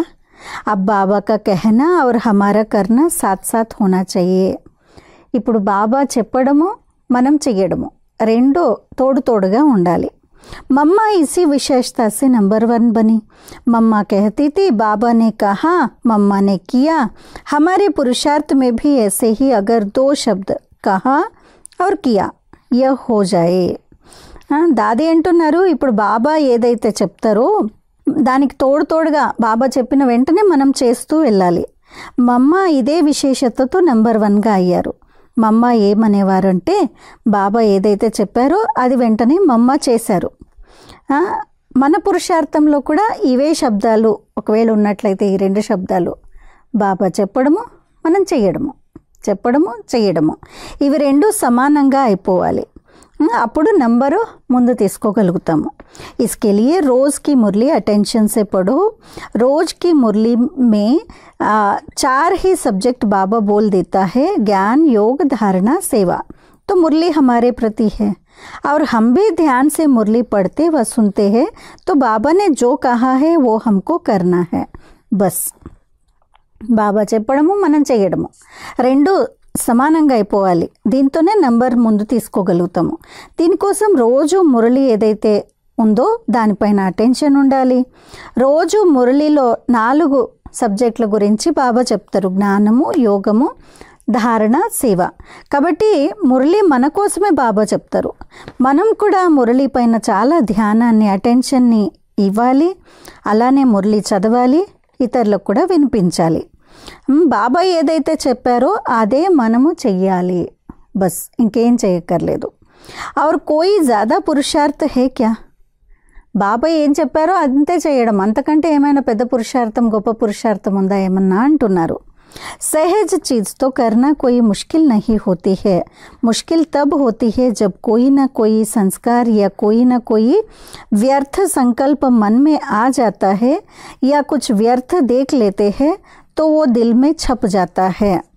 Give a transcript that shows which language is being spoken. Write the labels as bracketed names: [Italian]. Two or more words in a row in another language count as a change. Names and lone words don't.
[Hindi] अब बाबा का कहना और हमारा करना साथ साथ होना चाहिए. [Telugu] ఇప్పుడు బాబా చెప్పడము మనం చెయ్యడము రెండు తోడు తోడుగా ఉండాలి. [Hindi] मम्मा इसी विशेषता से नंबर 1 बनी. मम्मा कहती थी बाबा ने कहा, मम्मा ने किया. हमारे पुरुषार्थ में भी ऐसे ही अगर 2 शब्द कहा और किया यह हो जाए. [Telugu] దాది అంటున్నారు, ఇప్పుడు బాబా ఏదైతే చెప్తారో దానికి తోడు తోడుగా బాబా చెప్పిన వెంటనే మనం చేస్తూ వెళ్ళాలి. మమ్మ ఇదే విశేషతతో నెంబర్ 1గా అయ్యారు. మమ్మ ఏమనేవారంటే బాబా ఏదైతే చెప్పారో అది వెంటనే మమ్మ చేశారు. మన పురుషార్థంలో కూడా ఇవే శబ్దాలు ఒకవేళ ఉన్నట్లయితే ఈ 2 శబ్దాలు బాబా చెప్పడము, మనం చేయడము, చెప్పడము, చేయడము, ఇవి 2 సమానంగా అయిపోవాలి. అప్పుడు నంబరు ముందు తీసుకోగలుగుతాము. [Hindi] इसके लिए रोज़ की मुरली अटेंशन से पढ़ो. रोज़ की मुरली में 4 ही सब्जेक्ट बाबा बोल देता है, ज्ञान, योग, धारणा, सेवा. तो मुरली हमारे प्रति है और हम भी ध्यान से मुरली पढ़ते व सुनते हैं. तो बाबा ने जो कहा है वो हमको करना है. [Telugu] बस బాబా చెప్పడము మనం చేయడము 2 సమానంగా అయిపోవాలి. దీంతోనే నంబర్ ముందు తీసుకోగలుగుతాము. దీనికోసం రోజు మురళి ఏదైతే ఉందో దానిపైన అటెన్షన్ ఉండాలి. రోజు మురళిలో 4 సబ్జెక్టుల గురించి బాబా చెప్తారు, జ్ఞానము, యోగము, ధారణ, సేవ. కాబట్టి మురళి మన కోసమే బాబా చెప్తారు. మనం కూడా మురళి పైన చాలా ధ్యానాన్ని, అటెన్షన్ని ఇవ్వాలి. అలానే మురళి చదవాలి, ఇతరులకు కూడా వినిపించాలి. బాబా ఏదైతే చెప్పారో అదే మనము చెయ్యాలి. బస్ ఇంకేం చేయక్కర్లేదు. [Hindi] और कोई ज़्यादा पुरुषार्थ है क्या? [Telugu] బాబా ఏం చెప్పారో అంతే చేయడం, అంతకంటే ఏమైనా పెద్ద పురుషార్థం, గొప్ప పురుషార్థం ఉందా ఏమన్నా అంటున్నారు. [Hindi] सहज चीज़ तो करना कोई मुश्किल नहीं होती है, मुश्किल तब होती है जब कोई ना कोई संस्कार या कोई ना कोई व्यर्थ संकल्प मन में आ जाता है या कुछ व्यर्थ देख लेते हैं तो वो दिल में छप जाता है।